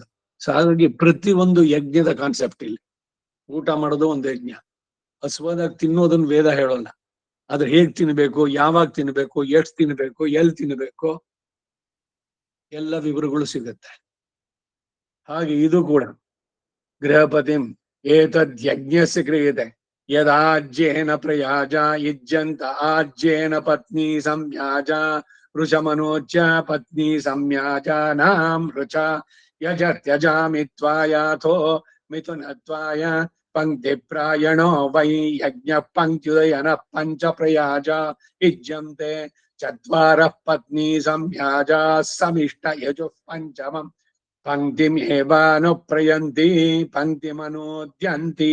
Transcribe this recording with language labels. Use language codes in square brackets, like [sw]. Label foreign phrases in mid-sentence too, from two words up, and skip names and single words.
[kn] ಸೊ ಹಾಗಾಗಿ ಪ್ರತಿಯೊಂದು ಯಜ್ಞದ ಕಾನ್ಸೆಪ್ಟ್ ಇಲ್ಲಿ. ಊಟ ಮಾಡೋದು ಒಂದು ಯಜ್ಞ. ಹಸುವಾದಾಗ ತಿನ್ನೋದನ್ನ ವೇದ ಹೇಳೋಲ್ಲ, ಆದ್ರೆ ಹೇಗ್ ತಿನ್ಬೇಕು, ಯಾವಾಗ ತಿನ್ಬೇಕು, ಎಷ್ಟು ತಿನ್ಬೇಕು, ಎಲ್ಲಿ ತಿನ್ಬೇಕು, ಎಲ್ಲ ವಿವರಗಳು ಸಿಗುತ್ತೆ. ಹಾಗೆ ಇದು ಕೂಡ [sa] ಗೃಹಪತಿಂ ಏತದ್ ಯಜ್ಞಸ್ಯ ಕ್ರಿಯತೆ. यदाज्येन प्रयाजा युज्यन्त आज्येन पत्नी संयाजा वृषमनोच्च पत्नी संयाजानां वृचा यजत्यजामित्वायाथो मिथुनत्वाय पंक्तिप्रायणो वै यज्ञः पंक्त्युदयनः पंच प्रयाजा युज्यन्ते चत्वारः पत्नी संयाजा समिष्ट यजुः पंचमम् पंक्तिमेवानुप्रयन्ति पंक्तिमनोद्यन्ति।